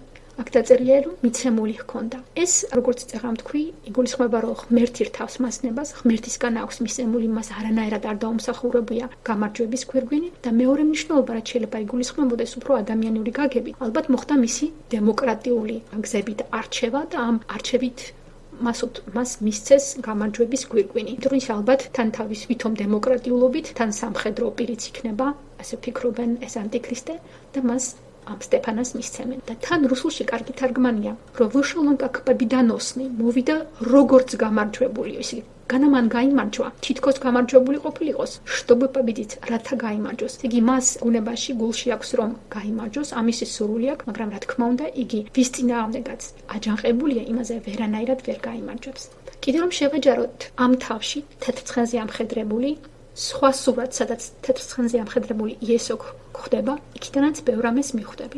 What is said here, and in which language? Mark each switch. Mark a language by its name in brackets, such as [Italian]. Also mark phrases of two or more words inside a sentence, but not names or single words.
[Georgian] აქ დაწერია, რომ მიცემული ჰქონდა. ეს, როგორც წეღამ თქვი, იგულისხმება, რომ ღმერთი რთავს მასნებას, ღმერთისგან აქვს მისცემული, მას არანაირად არ დაუმსახურებია გამარჯვების გვირგვინი და მეორე მნიშვნელობა, რაც შეიძლება იგულისხმებოდეს უფრო ადამიანური გაგებით, ალბათ მოხდა მისი დემოკრატიული გზებით არჩევა და ამ არჩევით მას მისცეს გამარჯვების გვირგვინი. იმიტომ ის ალბათ თან თავის ვითომ დემოკრატიულობით, თან სამხედრო პირიც იქნება, ასე ფიქრობენ ეს ანტიქრისტე და მას ამ სტეფანას მისცემენ. და თან რუსულში კარგი თარგმანია, რომ [Russian] вышел он как победоносный, [Georgian] მოვიდა როგორც გამარჯვებული. ისე განამან გაიმარჯვა, თითქოს გამარჯვებული ყოფილიყოს, [Russian] чтобы победить, [Georgian] რათა გაიმარჯვოს. იგი მას უნებაში გულში აქვს, რომ გაიმარჯვოს, ამისი სურვილი აქვს, მაგრამ რა თქმა უნდა, იგი ვის წინააღმდეგაც აჯანყებულია, იმაზე ვერანაირად ვერ გაიმარჯვებს. კიდევ რომ შევაჯაროთ ამ თავში თეთრ ცხენზე ამხედრებული სხვა სურათ, სადაც თეთრ ცხენზე ამხედრებული იესო გვხვდება, იქიდანაც ბევრ ამას მიხვდებით.